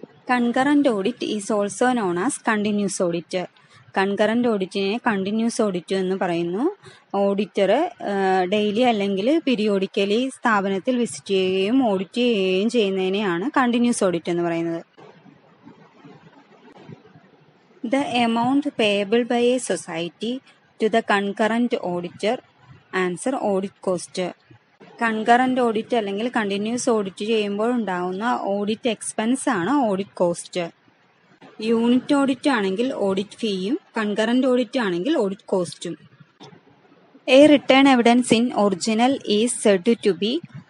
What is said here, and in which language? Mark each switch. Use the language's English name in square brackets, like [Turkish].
[English] Concurrent audit is also known as continuous audit. [Malayalam] Concurrent ഓഡിറ്റിനെ continuous audit എന്ന് പറയുന്നു. Auditor daily അല്ലെങ്കിൽ periodically സ്ഥാപനത്തിൽ visit ചെയ്യുകയും ഓഡിറ്റ് ചെയ്യുകയും ചെയ്യുന്നതിനെയാണ് കണ്ടിന്യൂസ് ഓഡിറ്റ് എന്ന് പറയുന്നത്. [English] The amount payable by a society to the concurrent auditor. Answer audit cost. [Malayalam] Concurrent audit അല്ലെങ്കിൽ continuous audit ചെയ്യുമ്പോൾ ഉണ്ടാകുന്ന ഓഡിറ്റ് എക്സ്പെൻസ് ആണ് ഓഡിറ്റ് കോസ്റ്റ്. യൂണിറ്റ് ഓഡിറ്റ് ആണെങ്കിൽ ഓഡിറ്റ് ഫീയും കൺകറന്റ് ഓഡിറ്റ് ആണെങ്കിൽ ഓഡിറ്റ് കോസ്റ്റും. [English] A return evidence in original is said to be.